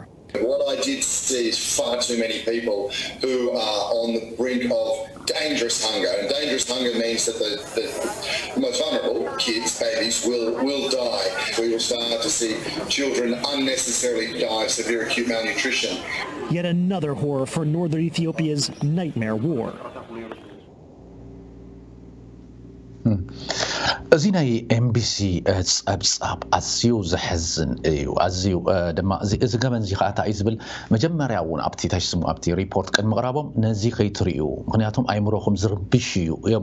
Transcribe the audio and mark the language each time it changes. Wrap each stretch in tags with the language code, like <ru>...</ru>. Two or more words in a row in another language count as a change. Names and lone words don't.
<en>What I did see is far too many people who are on the brink of dangerous hunger. And dangerous hunger means that the most vulnerable, kids, babies, will die. We will start to see children unnecessarily die of severe acute malnutrition. Yet another horror for northern Ethiopia's nightmare war.</en> <ti>እዚ ናይ ኤምቢሲ ፀብጻብ ኣዝዩ ዘሕዝን እዩ ኣዝዩ ድማ እዚ ገበን እዚ ከዓ እንታይ ዝብል መጀመርያ እውን ኣብቲ ታሽስሙ ኣብቲ ሪፖርት ቅድሚ ምቕራቦም ነዚ ከይትርእዩ ምክንያቱም ኣይምሮኹም ዝርብሽ እዩ እዮም</ti>